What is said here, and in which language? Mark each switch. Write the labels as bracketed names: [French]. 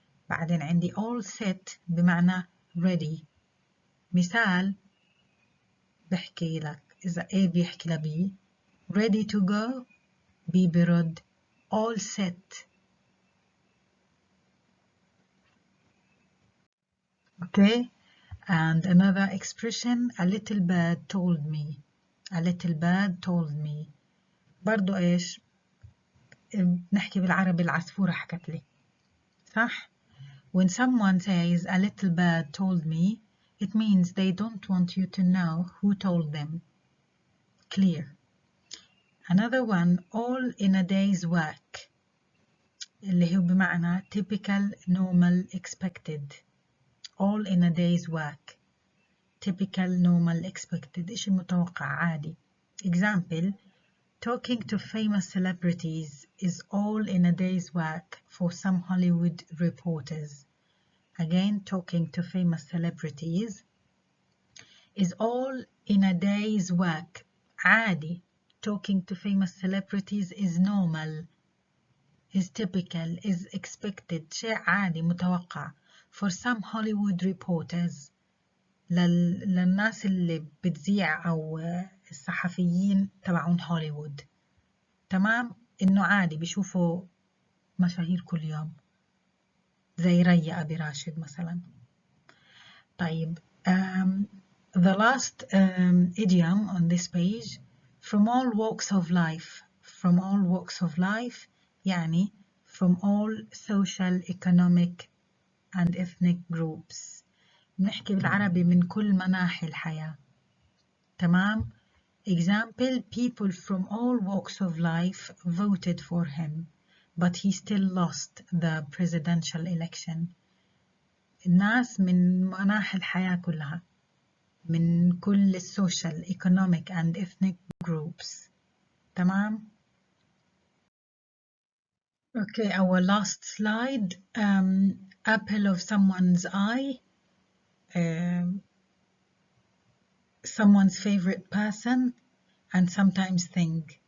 [Arabic] بعدين عندي all set بمعنى ready. مثال بحكي لك إذا A بيحكي ل B [English] ready to go، [Arabic] B برد all set. [English] Okay, and another expression, a little bird told me. A little bird told me. [Arabic] برضو إيش؟ نحكي بالعربي العصفورة حكت لي. صح؟ [English] When someone says a little bird told me, it means they don't want you to know who told them. Clear. Another one, all in a day's work. [Arabic] اللي هو بمعنى [English] typical, normal, expected. All in a day's work. Typical, normal, expected. [Arabic] إيش المتوقع عادي. [English] Example, talking to famous celebrities is all in a day's work for some Hollywood reporters. Again, talking to famous celebrities is all in a day's work. [Arabic] عادي. [English] Talking to famous celebrities is normal, is typical, is expected. [Arabic] شيء عادي متوقع. [English] For some Hollywood reporters. [Arabic] للناس اللي بتذيع أو الصحفيين تبعون هوليوود. تمام؟ إنه عادي بيشوفوا مشاهير كل يوم. زي ريا أبي راشد مثلا. [English] طيب the last idiom on this page, from all walks of life. From all walks of life [Arabic] يعني [English] from all social, economic and ethnic groups. [Arabic] نحكي بالعربي من كل مناحي الحياة. تمام؟ [English] Example, people from all walks of life voted for him, but he still lost the presidential election. [Arabic] الناس من مناحي الحياة كلها. من كل السوشيال [English] economic and ethnic groups. [Arabic] تمام. [English] Okay, our last slide, apple of someone's eye, someone's favorite person and sometimes thing.